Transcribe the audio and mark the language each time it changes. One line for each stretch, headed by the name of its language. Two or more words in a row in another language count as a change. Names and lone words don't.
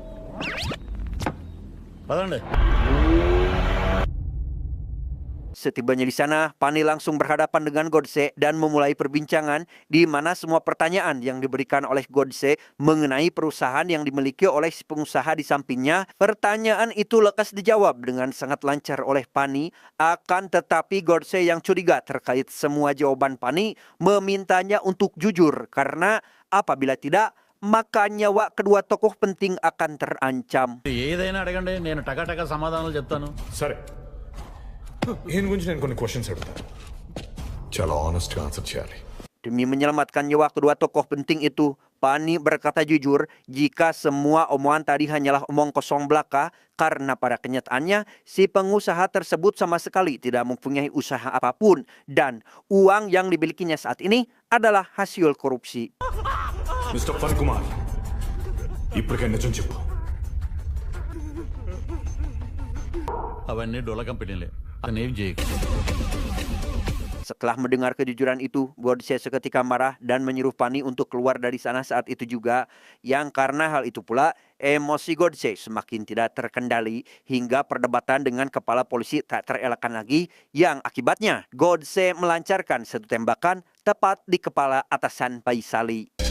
Indonesian: Setibanya di sana, Pani langsung berhadapan dengan Godse dan memulai perbincangan di mana semua pertanyaan yang diberikan oleh Godse mengenai perusahaan yang dimiliki oleh si pengusaha di sampingnya. Pertanyaan itu lekas dijawab dengan sangat lancar oleh Pani, akan tetapi Godse yang curiga terkait semua jawaban Pani memintanya untuk jujur karena apabila tidak, maka nyawa kedua tokoh penting akan terancam.
Telugu: ఏదైనా అడగండి నేను టకాటకా సమాధానాలు చెప్తాను. సరే, ఈయన గురించి నేను కొన్ని క్వశ్చన్స్ అడుగుతాను. చాలా ఆనెస్ట్గా ఆన్సర్ చేయాలి.
Indonesian: Demi menyelamatkan nyawa kedua tokoh penting itu, Pani berkata jujur jika semua omongan tadi hanyalah omong kosong belaka, karena pada kenyataannya si pengusaha tersebut sama sekali tidak mempunyai usaha apapun dan uang yang dimilikinya saat ini adalah hasil korupsi.
Telugu: మిస్టర్ ఫణి కుమార్, ఇప్పటికే నిజం చెప్పు. అవన్నీ డొల కంపెనీలే, అతను ఏం చేయకు.
Indonesian: Setelah mendengar kejujuran itu, Godse seketika marah dan menyuruh Pani untuk keluar dari sana saat itu juga. Yang karena hal itu pula, emosi Godse semakin tidak terkendali hingga perdebatan dengan kepala polisi tak terelakkan lagi. Yang akibatnya, Godse melancarkan satu tembakan tepat di kepala atasan Faisali.